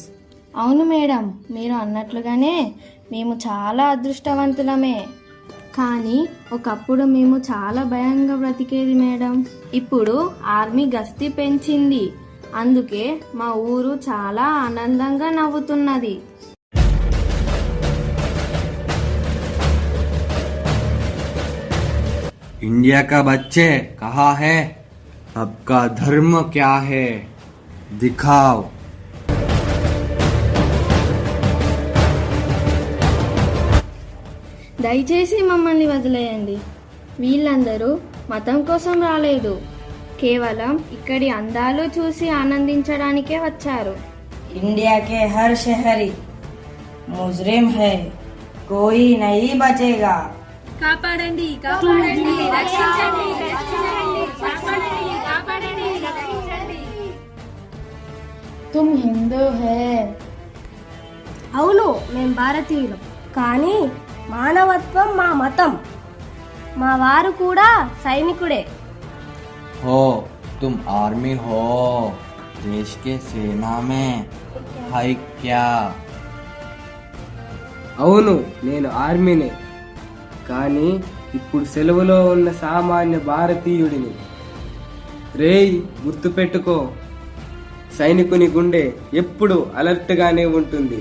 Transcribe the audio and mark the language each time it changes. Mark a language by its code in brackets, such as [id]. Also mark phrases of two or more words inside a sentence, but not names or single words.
[te] అవును మేడం, మీరు అన్నట్లుగానే మేము చాలా అదృష్టవంతులమే. కానీ ఒకప్పుడు మేము చాలా భయంగా బ్రతికేది మేడం. ఇప్పుడు ఆర్మీ గస్తీ పెంచింది, అందుకే మా ఊరు చాలా ఆనందంగా నవ్వుతున్నది. [hi] इंडिया का बच्चे कहाँ है? आपका धर्म क्या है? दिखाओ. [te] దయచేసి మమ్మల్ని వదిలేయండి. వీళ్ళందరూ మతం కోసం రాలేదు, కేవలం ఇక్కడి అందాలు చూసి ఆనందించడానికే వచ్చారు. [hi] इंडिया के हर शहरी मुजरिम है, कोई नहीं बचेगा. [te] కాపాడండి, కాపాడండి, రక్షించండి, రక్షించండి, కాపాడండి, కాపాడండి, రక్షించండి. [hi] तुम हिंदू है. [te] అవును, మేం భారతీయులం, కానీ మానవత్వం మా మతం. మా వారు కూడా సైనికుడే. [hi] हो तुम आर्मी हो, देश के सेना में है क्या? [te] అవును, నేను ఆర్మీనే, కానీ ఇప్పుడు సెలవులో ఉన్న సామాన్య భారతీయుడిని. రేయ్, గుర్తుపెట్టుకో, సైనికుని గుండె ఎప్పుడు అలర్ట్ గానే ఉంటుంది.